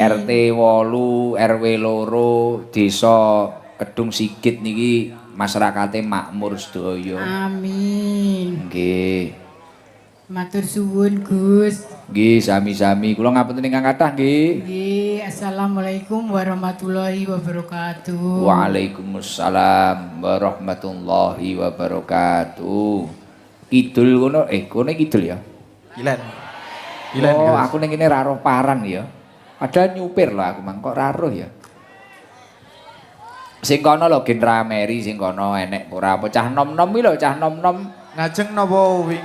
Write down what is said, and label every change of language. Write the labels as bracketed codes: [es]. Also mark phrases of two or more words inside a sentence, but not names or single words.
[jv] RT 8, RW 2, Desa Kedung Sigit niki masyarakate makmur sedaya. Amin. Nggih. Matur suwun Gus. Nggih, sami-sami. Kula ngapunten ingkang kathah nggih. Nggih, [ar] السلام عليكم ورحمة الله وبركاته. وعليكم السلام ورحمة الله وبركاته. [jv] Kidul kono kidul ya. Ilen. Ilen. Oh, Gus. aku ning kene ra roh paran ya. Padahal nyupir lho aku mang kok ra roh ya. Sing kono lho Gen Rameri sing kono enek ora apa cah nom-nom iki lho cah nom-nom. Ngajeng napa wing?